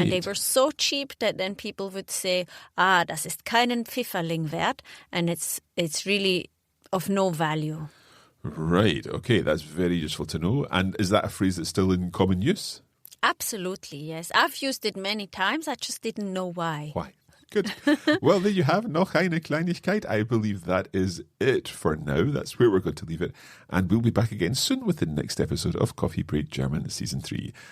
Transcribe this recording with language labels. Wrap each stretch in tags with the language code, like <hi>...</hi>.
<en>And they were so cheap that then people would say,</en> <de>das ist keinen Pfifferling wert.</de> <en>And it's really of no value. Right, okay, that's very useful to know. And is that a phrase that's still in common use? Absolutely, yes. I've used it many times. I just didn't know why. Why? Good. Well, there you have</en> <de>noch eine Kleinigkeit.</de> <en>I believe that is it for now. That's where we're going to leave it. And we'll be back again soon with the next episode of Coffee Break German Season 3.</en>